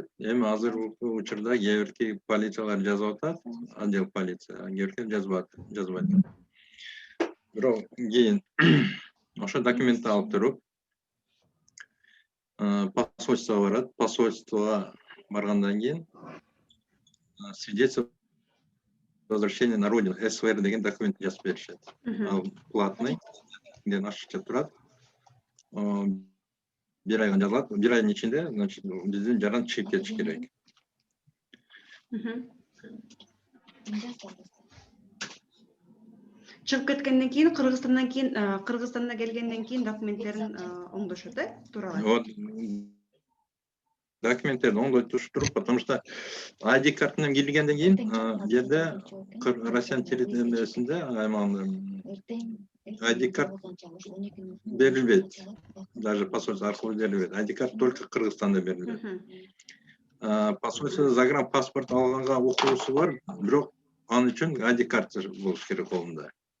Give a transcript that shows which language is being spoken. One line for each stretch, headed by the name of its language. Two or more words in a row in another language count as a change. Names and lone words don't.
Kyrgyz: Эми азыркы учурда кээ бирки полициялар жазып атат, отдел полиция, кээ бирки жазбайт. Бирок кийин ошо документти алып туруп посольствого барат. Посольствого баргандан кийин
Russian: свидетельство возвращения на родину,
Kyrgyz: СВР деген документ жазып беришет. Ал платный, ашыкча турат. Bir ayga жазылат. Bir айдын ичинде, значит, биздин жаран чыгып кетиш керек. Чыгып кеткенден кийин, Кыргызстанда келгенден кийин документтерин оңдошот, туурабы? Вот документтерди оңдотуш туруп,
Russian: потому что
Kyrgyz: ID картаны киргенден кийин бу жерде Россиянын территориясында ID карт берилбейт. Даже посольство аркылуу берилбейт. ID карт только Кыргызстанда берилет. Посольство загранпаспорт алганга укуусу бар, бирок анын үчүн ID карт болуш керек колунда.